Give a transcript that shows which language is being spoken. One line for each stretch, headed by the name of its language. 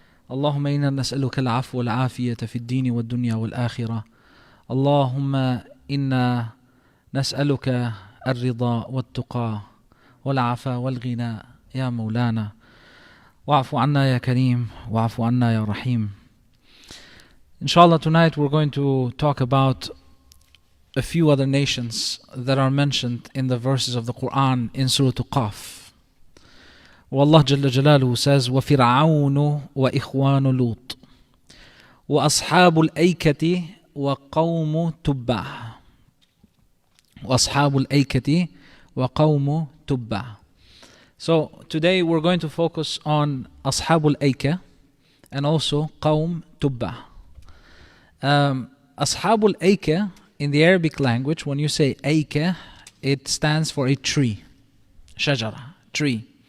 Arabic: اللهم إنا نسألك العفو والعافية في الدين والدنيا والآخرة. اللهم إنا نسألك الرضا والتقى والعفا والغنى يا مولانا. وَعْفُ عَنَّا يَا كَرِيمٌ وَعْفُ عَنَّا يَا رَحِيمٌ.
English: Inshallah, tonight we're going to talk about a few other nations that are mentioned in the verses of the Quran in Surah Qāf. Where Allah Jalla Jalaluhu says,
Arabic: وَفِرْعَوْنُ وَإِخْوَانُ لُوطٍ وَأَصْحَابُ الْأَيْكَةِ وَقَوْمُ تُبَّعٍ وَأَصْحَابُ الْأَيْكَةِ وَقَوْمُ تُبَّعٍ.
English: So today we're going to focus on
Arabic: أصحاب الأيكة
English: and also
Arabic: قوم تبع. أصحاب الأيكة
English: in the Arabic language, when you say أيكة, it stands for a tree, شجرة, tree.